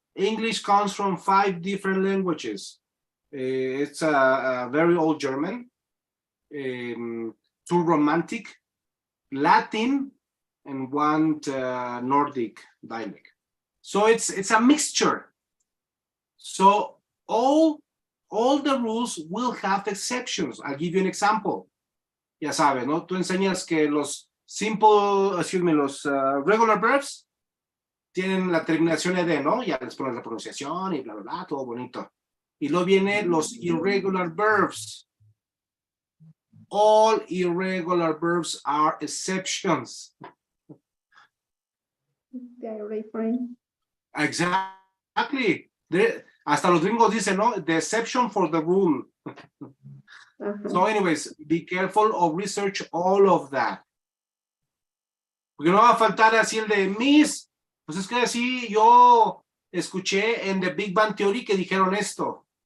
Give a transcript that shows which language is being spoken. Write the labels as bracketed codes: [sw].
[en] English comes from 5 different languages. It's a very old German, 2 Romantic, Latin, and 1 Nordic dialect. So it's a mixture. So all the rules will have exceptions. I'll give you an example. [es] Ya sabes, ¿no? Tú enseñas que los los regular verbs tienen la terminación ed, ¿no? Ya les pones la pronunciación y bla, bla, bla, todo bonito. Y luego vienen los irregular verbs. [en] All irregular verbs are exceptions. Exactly. [es] Hasta los gringos dicen, ¿no? [en] The exception for the rule. So anyways, be careful of research all of that. [es] Porque no va a faltar así el de Miss. Pues es que así yo escuché en The Big Bang Theory que dijeron esto.